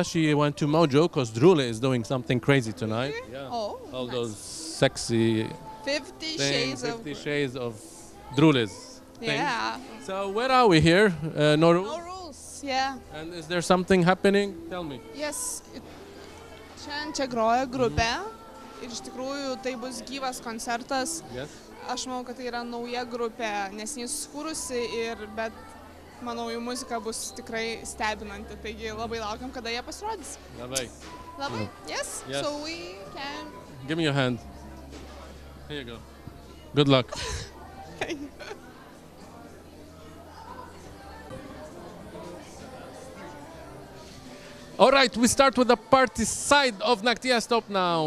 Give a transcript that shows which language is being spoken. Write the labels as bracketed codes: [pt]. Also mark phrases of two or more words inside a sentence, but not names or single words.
[en] She went to Mojo because Drule is doing something crazy tonight. Yeah. Oh, All nice. those sexy 50 things, shades 50 of... shades of Drules. things. Yeah. So where are we here, Noru? No rules, yeah. And is there something happening? Tell me. Yes. [lt] Šiandien čia groja grupė ir iš tikrųjų tai bus gyvas koncertas. Yes. Aš manau, kad tai yra nauja grupė, neseniai susikūrusi, bet manau, jų muzika bus tikrai stebinanti. Taigi labai laukiam, kada jie pasirodys. Labai. Labai? [en] Yes? Yes. So we can... Give me your hand. Here you go. Good luck. All right, we start with the party side of Naktia Stop now.